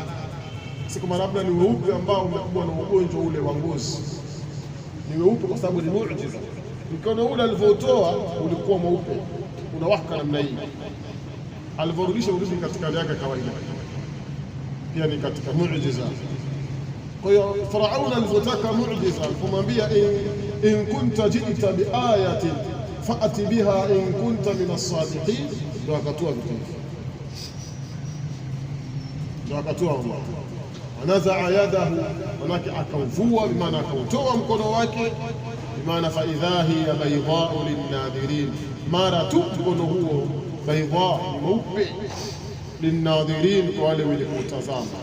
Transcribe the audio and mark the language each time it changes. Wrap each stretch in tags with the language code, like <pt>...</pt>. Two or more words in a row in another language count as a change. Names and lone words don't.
<sw>Si kama labda ni weupe ambao umekuwa na ugonjwa ule wa ngozi, ni weupe kwa sababu ni muujiza. Mkono ule alivyotoa ulikuwa mweupe, unawaka namna hii, alivyorudisha urudi katika hali yake kawaida, pia ni katika muujiza. Kwa hiyo Firauna alivyotaka muujiza, kumwambia</sw> <ar>إن كنت جئت بآية فأت بها إن كنت من الصادقين,</ar> <sw>ndio akatoa vitu, ndio akatoa Allah.</sw> <ar>ونزع يده,</ar> <sw>manake akauvua, bimaana akautoa mkono wake, bimaana</sw> <ar>فإذا هي بيضاء للناظرين,</ar> <sw>mara tu mkono huo baydha, mweupe, linnadhirin, kwa wale wenye kutazama.</sw>